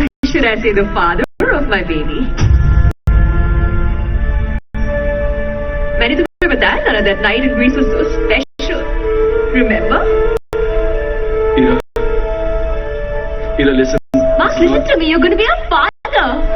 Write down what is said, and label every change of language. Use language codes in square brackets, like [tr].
[en] Should I say the father of my baby? [hi] मैंने तुम्हें बताया ना [en] that night in Greece was so special. Remember? Ira, Ira listen. Mark, listen to me. You're going to be a father.